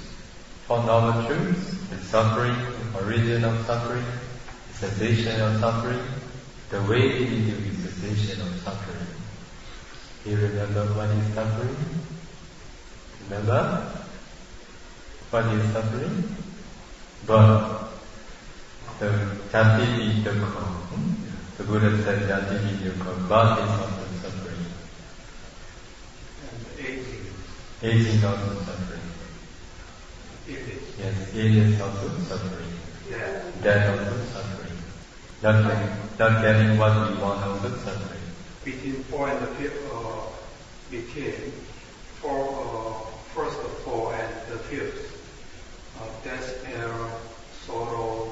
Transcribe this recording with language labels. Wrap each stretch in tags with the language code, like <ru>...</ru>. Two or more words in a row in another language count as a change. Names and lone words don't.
<en>Four Noble Truths, the suffering, the origin of suffering, the cessation of suffering, the way into the cessation of suffering. Do you remember what is suffering? Remember? What is suffering? Birth. So,</en> <pi>jati dukkha.</pi> <en>The Buddha said</en> <pi>jati dukkha.</pi> <en>Birth is also suffering. And aging. Aging is also suffering. Yes, it is also suffering. Death also suffering. Not getting what we want also suffering. Between 4 and the 5th, between first 4 and the 5th, death, error, sorrow,</en>